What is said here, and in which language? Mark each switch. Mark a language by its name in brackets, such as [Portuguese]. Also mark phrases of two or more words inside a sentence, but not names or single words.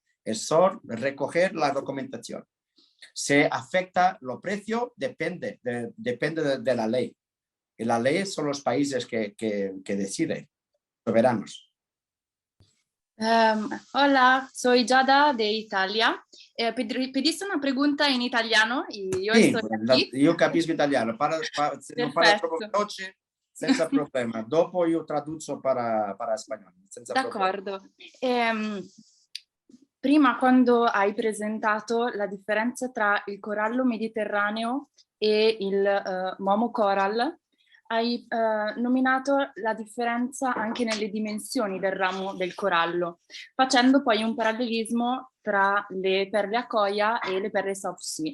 [Spanish] Es solo recoger la documentación. Se afecta los precios, depende de la ley. Y la ley son los países que deciden, soberanos. Hola, soy Giada de Italia. Pediste una pregunta en italiano y yo [Italian] Sì, [Spanish] estoy aquí. [Italian] io capisco italiano, se non parla troppo Perfetto. veloce, senza problema. Dopo io traduco para spagnolo, senza problema. D'accordo. Prima, quando hai presentato la differenza tra il corallo mediterraneo e il Momo Coral, hai nominato la differenza anche nelle dimensioni del ramo del corallo, facendo poi un parallelismo tra le perle Akoya e le perle South Sea.